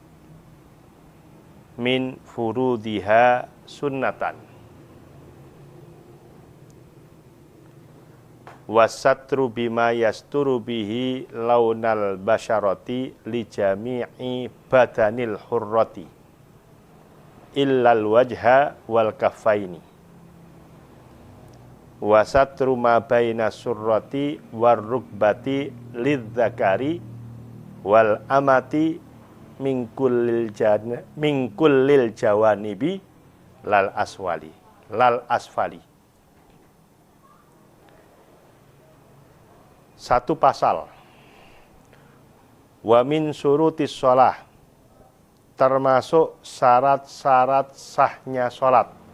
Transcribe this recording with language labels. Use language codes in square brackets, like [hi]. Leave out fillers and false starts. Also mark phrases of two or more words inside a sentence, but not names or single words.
[ar] من فروضها سنة والستر بما يستر به لون البشرة لجميع بدن الحرة إلا الوجه والكفين والستر ما بين السرة والركبة للذكر والأمة من كل الجوانب لا الأسفل. [id] Satu pasal. [ar] ومن شروط الصلاة, [id] termasuk syarat-syarat sahnya sholat.